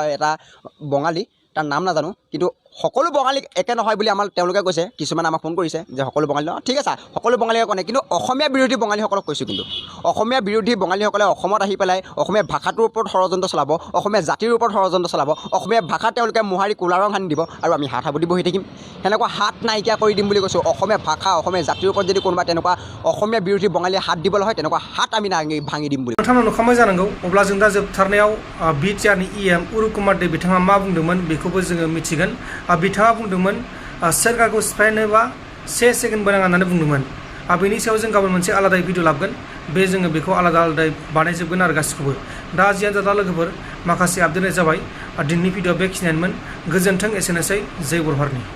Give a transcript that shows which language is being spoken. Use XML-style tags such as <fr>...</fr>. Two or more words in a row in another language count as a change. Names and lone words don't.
<as>আগতে অহা এটা বঙালী তাৰ নাম নাজানো কিন্তু সকলো বঙালী একে নহয় বুলি আমাৰ তেওঁলোকে কৈছে কিছুমানে আমাক ফোন কৰিছে যে সকলো বঙালী নহয় ঠিক আছে সকলো বঙালীয়ে কোৱা নাই কিন্তু অসমীয়া বিৰোধী বঙালীসকলক কৈছোঁ কিন্তু অসমীয়া বিৰোধী বঙালীসকলে অসমত আহি পেলাই অসমীয়া ভাষাটোৰ ওপৰত ষড়যন্ত্ৰ চলাব অসমীয়া জাতিৰ ওপৰত ষড়যন্ত্ৰ চলাব অসমীয়া ভাষা তেওঁলোকে মোহাৰি কোলা ৰং সানি দিব আৰু আমি হাত সাবটি বহি থাকিম সেনেকুৱা হাত নাইকিয়া কৰি দিম বুলি কৈছোঁ অসমীয়া ভাষা অসমীয়া জাতিৰ ওপৰত যদি কোনোবা তেনেকুৱা অসমীয়া বিৰোধী বঙালীয়ে হাত দিবলৈ হয় তেনেকুৱা হাত আমি ভাঙি দিম বুলি</as> <brx>नोंथांमोना नुखांबाय जानांगौ अब्ला जों दा जोबथारनायाव बिटिआरनि इएम उरुप कुमार दे बिथाङा मा बुंदोंमोन बेखौबो जोङो मिथिगोन बिथाङा बुंदोंमोन सोरखारखौ सिफायनोबा 1 सेकेन्डबो नाङा होननानै बुंदोंमोन बेनि सायाव जों गाबोन मोनसे आलादायै भिडिअ लाबोगोन बे जोङो बेखौ आलादा आलादायै बानायजोबगोन आरो गासिखौबो दा जियानो जादा लोगोफोर माखासे आपडेट जाबाय दिनैनि भिडिअ बेखिनियानोमोन गोजोन्थों एसेनोसै जय बर' हारिनि</brx>